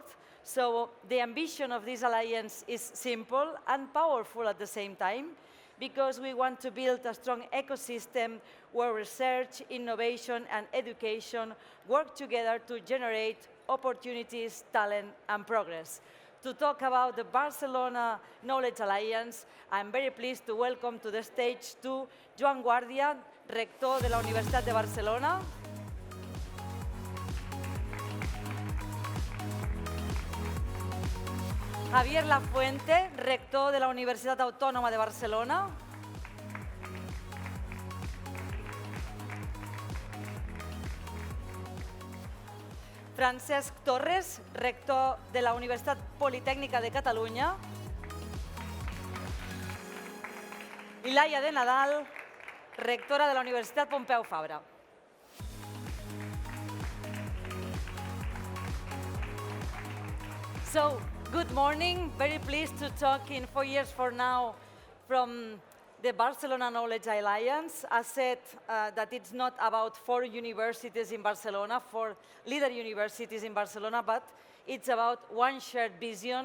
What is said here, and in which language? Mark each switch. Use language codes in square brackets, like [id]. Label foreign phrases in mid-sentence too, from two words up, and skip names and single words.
[en] So the ambition of this alliance is simple and powerful at the same time, because we want to build a strong ecosystem where research, innovation, and education work together to generate opportunities, talent, and progress. To talk about the Barcelona Knowledge Alliance, I'm very pleased to welcome to the stage to Joan Guàrdia, [ca] rector de la [en] Universitat de Barcelona. [ca] Javier Lafuente, rector de la Universitat Autònoma de Barcelona. Francesc Torres, rector de la Universitat Politécnica de Catalunya. Ilaia de Nadal, rectora de la Universitat Pompeu Fabra. [en] So, good morning. Very pleased to talk in 4 years from now from the Barcelona Knowledge Alliance. I said that it's not about 4 universities in Barcelona, 4 leader universities in Barcelona, but it's about one shared vision.